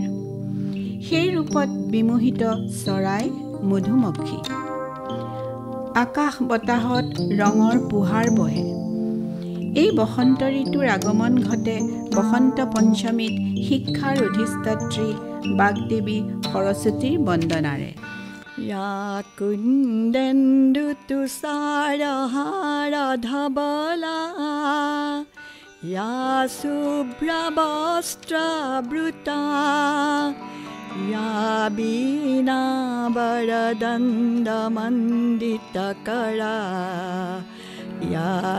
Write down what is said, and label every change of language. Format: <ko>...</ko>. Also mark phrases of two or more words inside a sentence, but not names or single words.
<as>সেই ৰূপত বিমোহিত চৰাই মধুমক্ষী। আকাশ বতাহত ৰঙৰ পোহাৰ বহে। এই বসন্ত ঋতুৰ আগমন ঘটে বসন্ত পঞ্চমীত শিক্ষাৰ অধিষ্ঠাত্ৰী বাগদেৱী সৰস্বতীৰ বন্দনাৰে।</as> <sa>या कुन्देन्दु तुषारहार धवला या शुभ्रवस्त्रवृता या वीणा वरदण्डमण्डितकरा या</sa>